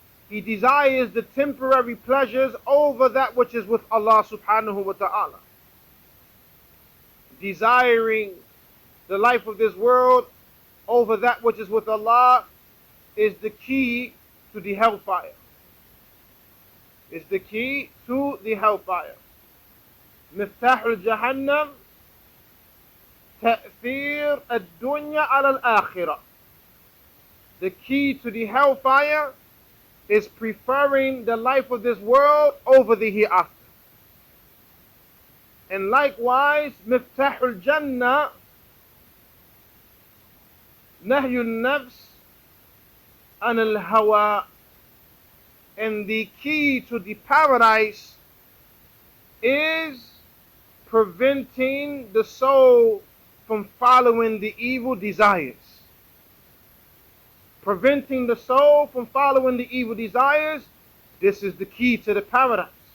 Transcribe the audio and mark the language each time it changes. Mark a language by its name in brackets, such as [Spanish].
[English] He desires the temporary pleasures over that which is with Allah subhanahu wa ta'ala. Desiring the life of this world over that which is with Allah is the key to the hellfire. Is the key to the hellfire. [Arabic] مفتاح الجهنم تأثير الدنيا على الآخرة. [English] The key to the hellfire is preferring the life of this world over the hereafter. And likewise, [Arabic] مفتاح الجنة نهي النفس عن الهوى. [English] And the key to the paradise is preventing the soul from following the evil desires. Preventing the soul from following the evil desires, this is the key to the paradise.